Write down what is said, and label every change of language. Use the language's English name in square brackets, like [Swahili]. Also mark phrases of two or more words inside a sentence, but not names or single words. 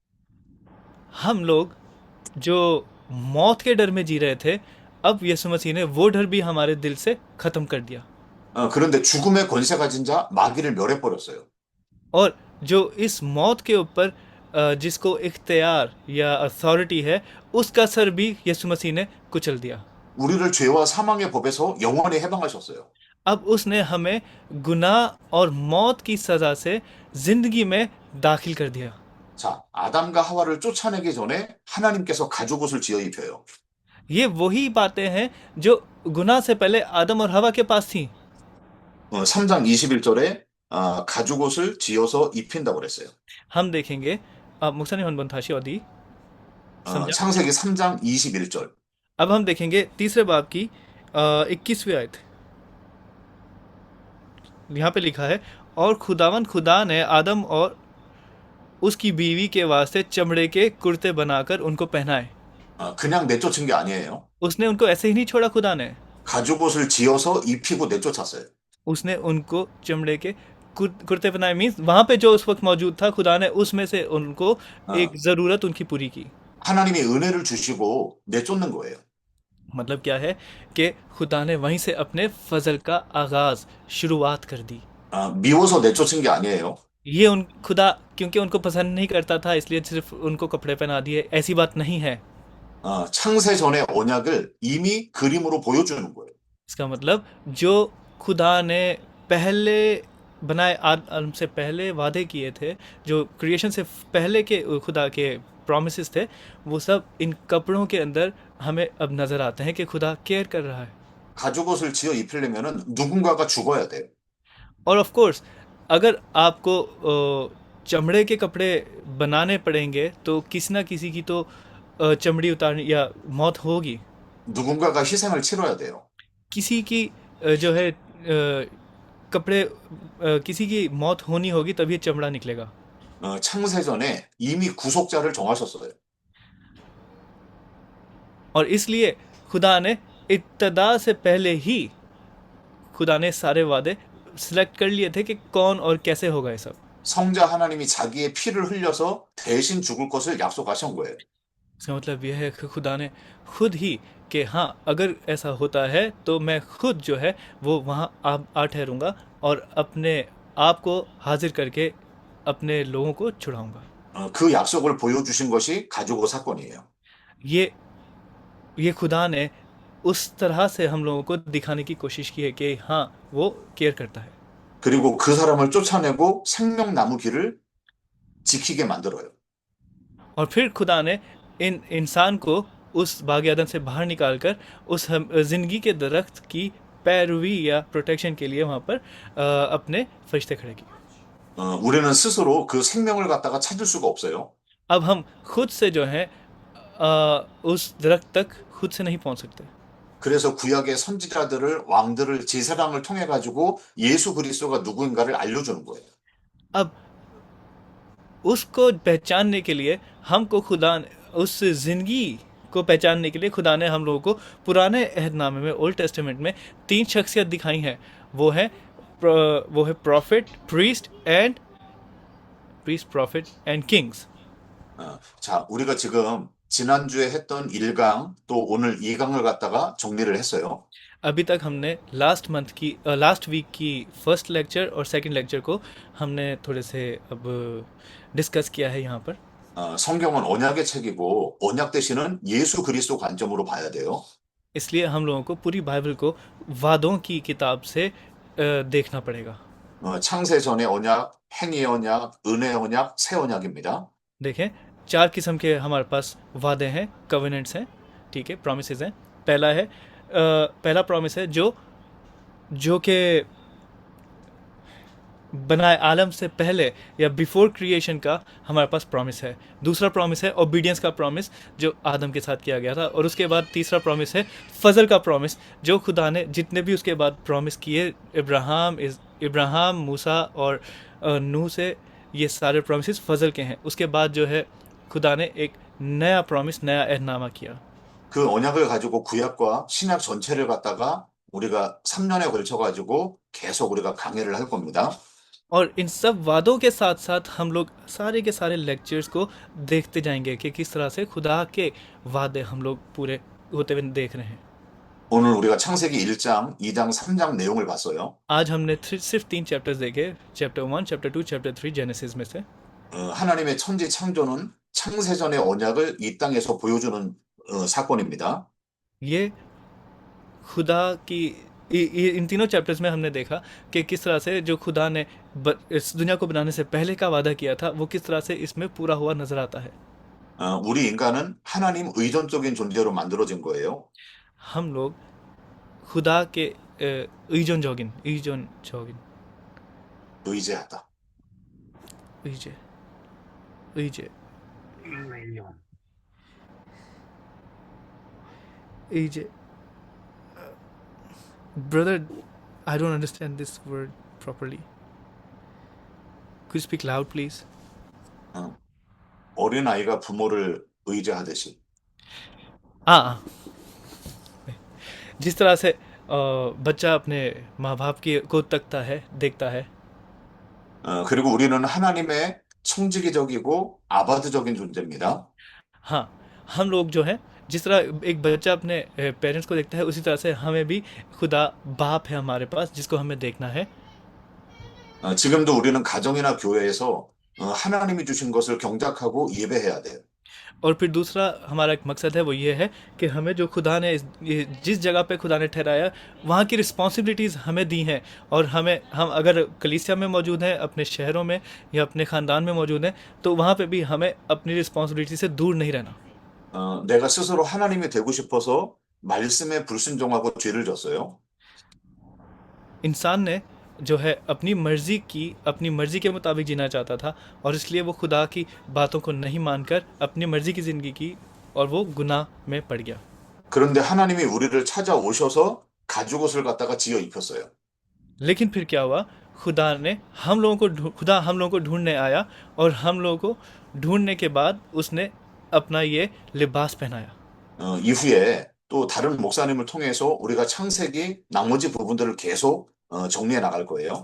[Hindi] हम लोग जो मौत के डर में जी रहे थे, अब यीशु मसीह ने वो डर भी हमारे दिल से खत्म कर दिया। [Korean] 그런데 죽음의 권세 가진 자 마귀를 멸해버렸어요. [Hindi] और जो इस मौत के ऊपर जिसको इख्तियार या अथॉरिटी है, उसका सर भी यीशु मसीह ने कुचल दिया। [Korean] 우리를 죄와 사망의 법에서 영원히 해방하셨어요. [Hindi] अब उसने हमें गुनाह और मौत की सजा से जिंदगी में दाखिल कर दिया। [Korean] 자, 아담과 하와를 쫓아내기 전에 하나님께서 가죽옷을 지어 입혀요. [Hindi] ये वही बातें हैं जो गुनाह से पहले आदम और हवा के पास थी। [Korean] 3장 21절에 가죽옷을 지어서 입힌다고 그랬어요. [Hindi] हम देखेंगे [Korean] 목사님 한번 다시 어디? 창세기 3장 21절. [Hindi] अब हम देखेंगे तीसरे बाब की 21वीं आयत। यहाँ पे लिखा है और खुदा ने आदम और उसकी बीवी के वास्ते चमड़े के कुर्ते बनाकर उनको पहनाए। [Korean] 그냥 내쫓은 게 आ니에요. [Hindi] उसने उनको ऐसे ही नहीं छोड़ा। खुदा ने [Korean] 가죽옷을 지어서 입히고 내쫓았어요. [Hindi] उसने उनको चमड़े के कुर्ते पहनाए। मीन्स वहां पे जो उस वक्त मौजूद था, खुदा ने उसमें से उनको एक जरूरत उनकी पूरी की। [Korean] 하나님이 은혜를 주시고 내쫓는 거예요. [Hindi] मतलब क्या है कि खुदा ने वहीं से अपने फजल का आगाज शुरुआत कर दी। [Korean] 미워서 내쫓은 게 아니에요. [Hindi] ये उन खुदा क्योंकि उनको पसंद नहीं करता था इसलिए सिर्फ उनको कपड़े पहना दिए, ऐसी बात नहीं है। [Korean] 창세 전의 언약을 इमी 그림으로 보여주는 거예요. [Hindi] इसका मतलब जो खुदा ने पहले बनाए आदम से पहले वादे किए थे, जो क्रिएशन से पहले के खुदा के प्रॉमिसेस थे, वो सब इन कपड़ों के अंदर हमें अब नजर आते हैं कि खुदा केयर कर रहा है। [Korean] 가죽 옷을 지어 입히려면은 누군가가 죽어야 돼요. [Hindi] और [English] of course [Hindi] अगर आपको चमड़े के कपड़े बनाने पड़ेंगे तो किसी ना किसी की तो चमड़ी उतारनी या मौत होगी। [Korean] 누군가가 희생을 치러야 돼요. [Hindi] किसी की जो है कपड़े किसी की मौत होनी होगी तभी चमड़ा निकलेगा। [Korean] 창세 전에 이미 구속자를 정하셨어요. [Hindi] और इसलिए खुदा ने इब्तदा से पहले ही खुदा ने सारे वादे सिलेक्ट कर लिए थे कि कौन और कैसे होगा ये सब। [Korean] 성자 하나님이 자기의 피를 흘려서 대신 죽을 것을 약속하신 거예요. [Hindi] इसका मतलब यह है कि खुदा ने खुद ही कि हाँ अगर ऐसा होता है तो मैं खुद जो है वो वहाँ आ ठहरूंगा और अपने आप को हाजिर करके अपने लोगों को छुड़ाऊंगा। [Korean] 그 약속을 보여주신 것이 가죽옷 사건이에요. [Hindi] ये खुदा ने उस तरह से हम लोगों को दिखाने की कोशिश की है कि हाँ वो केयर करता है। [Korean] 그리고 그 사람을 쫓아내고 생명나무 길을 지키게 만들어요. [Hindi] और फिर खुदा ने इन इंसान को उस बाग एदन से बाहर निकालकर उस जिंदगी के दरख्त की पैरवी या प्रोटेक्शन के लिए वहाँ पर अपने फरिश्ते खड़े किए। [Korean] 우리는 스스로 그 생명을 갖다가 찾을 수가 없어요. [Hindi] अब हम खुद से जो है उस दरख्त तक खुद से नहीं पहुंच सकते। [Korean] 그래서 구약의 선지자들을 왕들을 제사장을 통해 가지고 예수 그리스도가 누구인가를 알려주는 거예요. [Hindi] अब उसको पहचानने के लिए हमको खुदा उस जिंदगी को पहचानने के लिए खुदा ने हम लोगों को पुराने अहदनामे में [English] Old Testament [Hindi] में 3 शख्सियत दिखाई हैं। वो है [English] profit, profit and kings. [Korean] 자, 우리가 지금 지난주에 했던 1강 또 오늘 2강을 갖다가 정리를 했어요. [Hindi] अभी तक हमने [English] last week [Hindi] की [English] first lecture [Hindi] और [English] second lecture [Hindi] को हमने थोड़े से अब डिस्कस किया है यहाँ पर। [Korean] 성경은 언약의 책이고 언약 대신은 예수 그리스도 관점으로 봐야 돼요. [Hindi] इसलिए हम लोगों को पूरी बाइबल को वादों की किताब से देखना पड़ेगा। 창세 전의 언약, 행위의 언약, 은혜의 언약, 새 언약입니다. देखें 4 किस्म के हमारे पास वादे हैं, कवेनेंट्स हैं, ठीक है, प्रॉमिसेस हैं। पहला प्रॉमिस है जो के बनाए आलम से पहले या [English] before creation [Hindi] का हमारे पास प्रॉमिस है। दूसरा प्रॉमिस है ओबीडियंस का प्रॉमिस जो आदम के साथ किया गया था। और उसके बाद तीसरा प्रॉमिस है फजल का प्रॉमिस जो खुदा ने जितने भी उसके बाद प्रॉमिस किए इब्राहिम, मूसा और नूह से, ये सारे प्रॉमिसेस फजल के हैं। उसके बाद जो है खुदा ने एक नया प्रॉमिस, नया एहदनामा किया। [Korean] 그 언약을 가지고 구약과 신약 전체를 갖다가 우리가 3년에 걸쳐 가지고 계속 우리가 강해를 할 겁니다. [Hindi] और इन सब वादों के साथ साथ हम लोग सारे के सारे लेक्चर्स को देखते जाएंगे कि किस तरह से खुदा के वादे हम लोग पूरे होते हुए देख रहे हैं। [Korean] 오늘 우리가 창세기 1장, 2장, 3장 내용을 봤어요. [Hindi] आज हमने सिर्फ 3 चैप्टर्स देखे, चैप्टर 1, चैप्टर 2, चैप्टर 3 जेनेसिस में से। [Korean] 하나님의 천지 창조는 창세전의 언약을 이 땅에서 보여주는 사건입니다. [Hindi] ये खुदा की इन तीनों चैप्टर्स में हमने देखा कि किस तरह से जो खुदा ने इस दुनिया को बनाने से पहले का वादा किया था वो किस तरह से इसमें पूरा हुआ नजर आता है। [Korean] 우리 인간은 하나님 의존적인 존재로 만들어진 거예요. [Hindi] हम लोग खुदा के [Korean] 의존 적인 의지하다. 의제 인외용. [English] 의제 brother, I don't understand this word properly. Could you speak loud please? [Korean] 어린 아이가 부모를 의지하듯이. [Hindi] हाँ, जिस तरह से बच्चा अपने माँ बाप को तकता है, देखता है। [Korean] 그리고 우리는 하나님의 청지기적이고 아바드적인 존재입니다. [Hindi] हाँ, हम लोग जो है जिस तरह एक बच्चा अपने पेरेंट्स को देखता है उसी तरह से हमें भी खुदा बाप है हमारे पास जिसको हमें देखना है। [Korean] 지금도 우리는 가정이나 교회에서 하나님이 주신 것을 경작하고 예배해야 돼요. [Hindi] और फिर दूसरा हमारा एक मकसद है वो ये है कि हमें जो खुदा ने जिस जगह पे खुदा ने ठहराया वहाँ की रिस्पॉन्सिबिलिटीज़ हमें दी हैं और हम अगर कलीसिया में मौजूद हैं अपने शहरों में या अपने ख़ानदान में मौजूद हैं तो वहाँ पे भी हमें अपनी रिस्पॉन्सिबिलिटी से दूर नहीं रहना। [Korean] 내가 스스로 하나님이 되고 싶어서 말씀에 불순종하고 죄를 졌어요. [Hindi] इंसान ने जो है अपनी मर्ज़ी के मुताबिक जीना चाहता था और इसलिए वो खुदा की बातों को नहीं मानकर अपनी मर्ज़ी की ज़िंदगी की और वो गुनाह में पड़ गया। [Korean] 그런데 하나님이 우리를 찾아오셔서 가죽옷을 갖다가 지어 입혔어요. [Hindi] लेकिन फिर क्या हुआ, खुदा हम लोगों को ढूंढने आया और हम लोगों को ढूंढने के बाद उसने अपना ये लिबास पहनाया। [Korean] 이후에 또 다른 목사님을 통해서 우리가 창세기 나머지 부분들을 계속 정리해 나갈 거예요.